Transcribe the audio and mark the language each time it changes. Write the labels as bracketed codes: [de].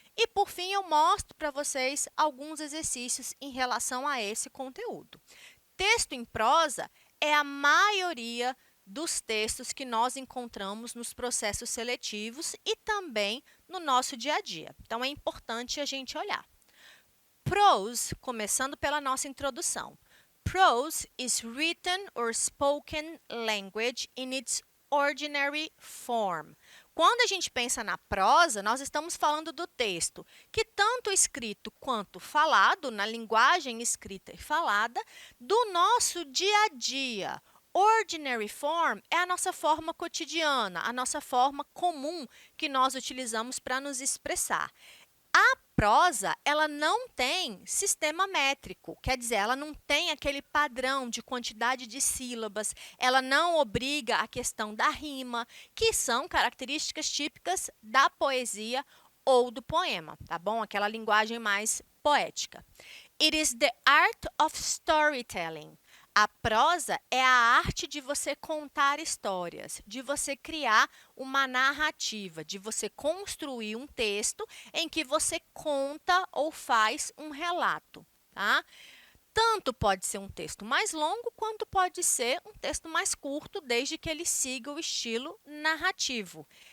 [pt] E, por fim, eu mostro para vocês alguns exercícios em relação a esse conteúdo. Texto em prosa é a maioria dos textos que nós encontramos nos processos seletivos e também no nosso dia a dia. Então, é importante a gente olhar. Prose, começando pela nossa introdução. [en] Prose is written or spoken language in its ordinary form. [pt] Quando a gente pensa na prosa, nós estamos falando do texto que tanto escrito quanto falado, na linguagem escrita e falada, do nosso dia a dia. Ordinary form é a nossa forma cotidiana, a nossa forma comum que nós utilizamos para nos expressar. A prosa, ela não tem sistema métrico, quer dizer, ela não tem aquele padrão de quantidade de sílabas, ela não obriga a questão da rima, que são características típicas da poesia ou do poema, tá bom? Aquela linguagem mais poética. [en] It is the art of storytelling. [pt] A prosa é a arte de você contar histórias, de você criar uma narrativa, de você construir um texto em que você conta ou faz um relato, tá? Tanto pode ser um texto mais longo, quanto pode ser um texto mais curto, desde que ele siga o estilo narrativo.